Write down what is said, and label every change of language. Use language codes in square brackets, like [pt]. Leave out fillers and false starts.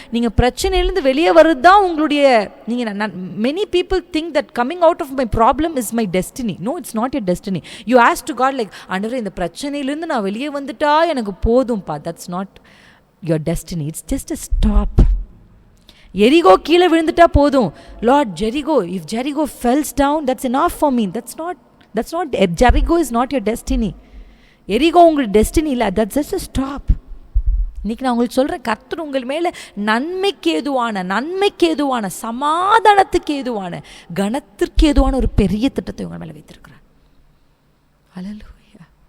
[ta] நீங்கள் பிரச்சனையிலேருந்து வெளியே வர்றது தான் உங்களுடைய, நீங்கள் [en] Many people think that coming out of my problem is my destiny. No, it's not your destiny. You ask to God like, [ta] ஆண்டவரே இந்த பிரச்சனையிலேருந்து நான் வெளியே வந்துட்டா எனக்கு போதும்பா. [en] That's not your destiny, it's just a stop. [ta] எரிகோ கீழே விழுந்துட்டா போதும். [en] Lord Jericho, if Jericho falls down that's enough for me. that's not Jericho is not your destiny. [ta] எரிகோ உங்களுக்கு டெஸ்டினி இல்லை, [en] that's just a stop. [ta] இன்றைக்கி நான் உங்களுக்கு சொல்கிறேன், கர்த்தர் உங்கள் மேலே நன்மைக்கு ஏதுவான சமாதானத்துக்கு ஏதுவான கனத்திற்கு ஏதுவான ஒரு பெரிய திட்டத்தை உங்கள் மேலே வைத்திருக்கிறார். அல்லேலூயா.